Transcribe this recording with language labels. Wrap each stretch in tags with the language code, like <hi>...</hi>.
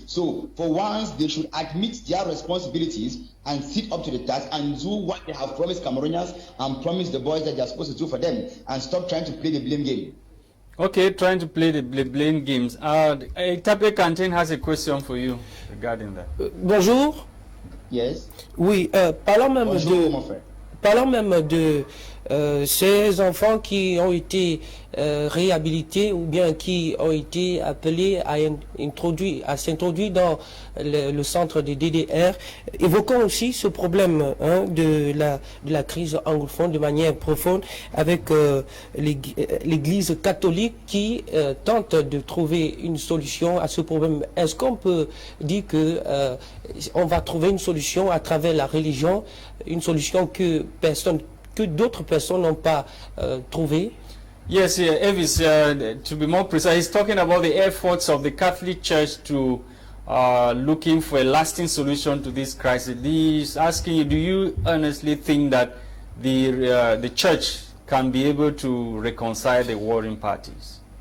<en>So for once, they should admit their responsibilities and sit up to the task and do what they have promised Cameroonians and promised the boys that they are supposed to do for them, and stop trying to play the blame game. Okay, trying to play the blame games. Tape Canteen has a question for you regarding that.</en> <fr>Bonjour.</fr> <en>Yes.</en> <fr>Oui, parlons même de ces enfants qui ont été réhabilités ou bien qui ont été appelés à s'introduire dans le centre de DDR. Évoquons aussi ce problème de la crise anglophone de manière profonde avec l'Église catholique qui tente de trouver une solution à ce problème. Est-ce qu'on peut dire que on va trouver une solution à travers la religion, une solution que d'autres personnes n'ont pas trouvée?</fr> <en>Yes, Evis, to be more precise, he's talking about the efforts of the Catholic Church to looking for a lasting solution to this crisis. He's asking you, do you honestly think that the Church can be able to reconcile the warring parties?</en>